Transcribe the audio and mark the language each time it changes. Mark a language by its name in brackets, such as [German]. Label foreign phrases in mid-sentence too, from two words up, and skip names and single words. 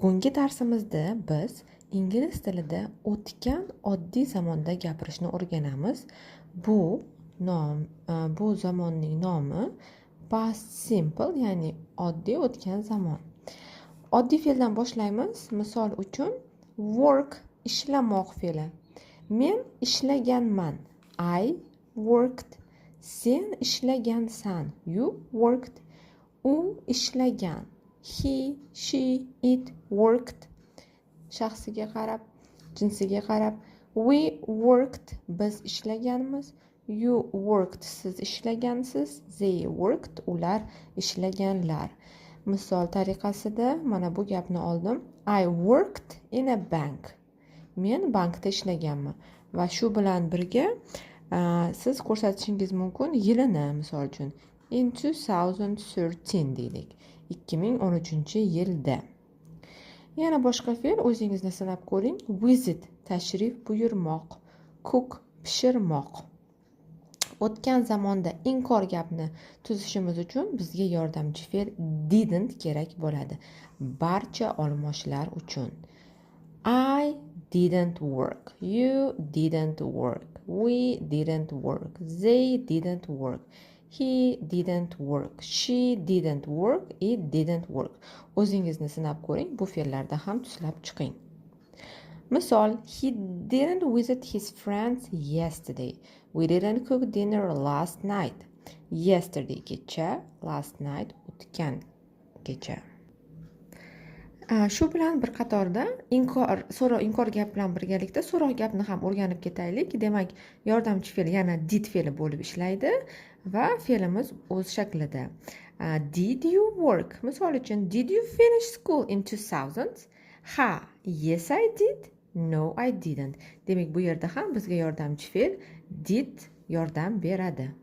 [Uzbek] Bugungi darsimizda biz ingliz tilida o'tgan oddiy zamonda gapirishni o'rganamiz. Bu zamonning nomi [English] past simple, [Uzbek] ya'ni oddiy o'tgan zamon. Oddiy fe'ldan boshlaymiz. Misol uchun work ishlamoq fe'li. Men ishlaganman. [English] I worked. [Uzbek] Sen ishlagansan. [English] You worked. [Uzbek] U ishlagan. [English] He, she, it worked. [Uzbek] Shaxsiga qarab, jinsiga qarab. [English] We worked. [Uzbek] Biz ishlaganmiz. [English] You worked. [Uzbek] Siz ishlagansiz. [English] They worked. [Uzbek] Ular ishlaganlar. Misol tariqasida mana bu gapni oldim. [English] I worked in a bank. [Uzbek] Men bankda ishlaganman. Va shu bilan birga siz ko'rsatishingiz mumkin yilini, misol uchun in 2013 deylik. 2013-yilda. Yana boshqa fe'l o'zingizni sinab ko'ring. Visit tashrif buyurmoq, cook pishirmoq. O'tgan zamonda inkor gapni tuzishimiz uchun bizga yordamchi fe'l didn't kerak bo'ladi. Barcha olmoshlar uchun. [English] I didn't work. You didn't work. We didn't work. They didn't work. He didn't work. She didn't work. It didn't work. [Uzbek] O'zingizni sinab ko'ring, bu fe'llarda ham tuslab chiqing. Misol, [English] he didn't visit his friends yesterday. We didn't cook dinner last night. [Uzbek] Yesterday kecha, [English] last night [Uzbek] o'tgan kecha. Shu bilan bir qatorda inkor gap bilan birgalikda so'roq gapni ham o'rganib ketaylik. Demak, yordamchi fe'l yana did fe'li bo'lib ishlaydi va fe'limiz o'z shaklida. [English] Did you work? [Uzbek] Misol uchun, [English] did you finish school in 2000? Ha, yes I did. No I didn't. [Uzbek] Demak, bu yerda ham bizga yordamchi fe'l did yordam beradi.